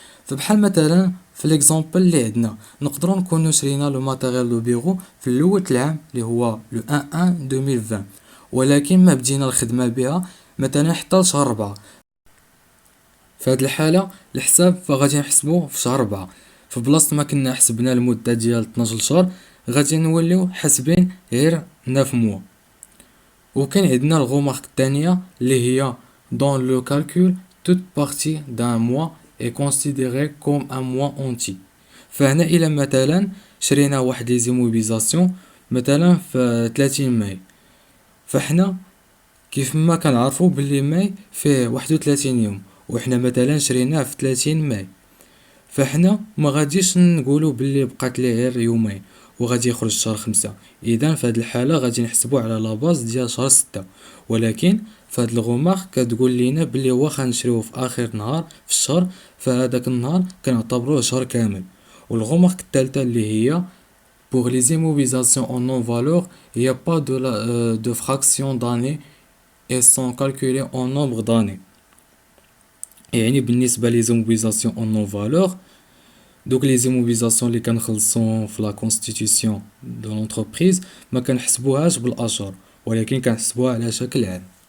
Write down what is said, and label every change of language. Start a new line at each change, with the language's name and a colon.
Arabic: فبحال مثلا في ليكزامبل اللي عندنا نقدروا نكونوا شرينا لو ماتيريال دو بيرو في الاول العام اللي هو لو 1 2020، ولكن ما بدينا الخدمه بها مثلا حتى لشهر 4. في هذه الحاله الحساب فغادي نحسبوه في شهر 4، في بلاصه ما كنا حسبنا المده ديال 12 شهر غادي نوليو حاسبين غير 9 موا. وكاين عندنا الغومارك الثانيه اللي هي
French: dans le calcul toute partie d'un mois est considérée comme un mois entier.
Arabic: فهنا الى مثلا شرينا واحد لي زيموبيزاسيون مثلا في 30 ماي، فاحنا كيف ما كنعرفوا باللي ماي فيه 31 يوم وحنا مثلا شريناه في 30 ماي، فاحنا ما غاديش نقولوا باللي بقات ليه غير يومين وغادي يخرج شهر 5. اذا في هذه الحاله غادي نحسبوا على لا باز ديال شهر 6، ولكن في هذا الغومارك كتقول لينا باللي واخا نشريوه في اخر نهار في الشهر فهذاك النهار كنعتبروه شهر كامل. والغومارك الثالثه اللي هي
French: pour les immobilisations en non-valeur, il n'y a pas de fraction d'année et sont calculées en nombre d'années.
Arabic: يعني بالنسبه لي زيموبيليزاسيون اون نون فالور، دوك لي زيموبيليزاسيون اللي كنخلصو في لا كونستيتيسيون دو لونتربريز ما كنحسبوهاش بالاشهر ولكن كنحسبوها على شكل عام.